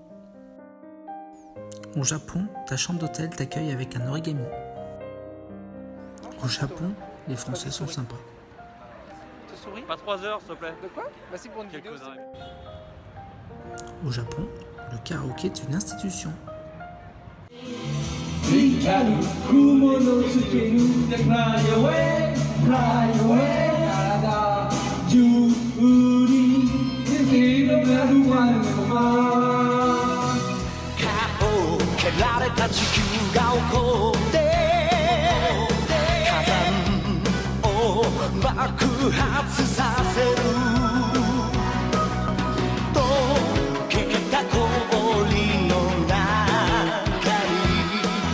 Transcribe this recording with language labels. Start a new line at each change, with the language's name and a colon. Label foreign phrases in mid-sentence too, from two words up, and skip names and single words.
French: Au Japon, ta chambre d'hôtel t'accueille avec un origami. Au Japon, les Français sont sympas. Tu souris ? Pas 3 heures, s'il te plaît. De quoi ? Bah c'est pour une Quelle vidéo. connerie. Au Japon, le karaoké est une institution.
Japanese: 光る雲のつける
English: Fly away, fly away
Japanese: 体中に広がるワンマン顔を蹴られた地球が怒って火山を爆発させる溶けた氷の中に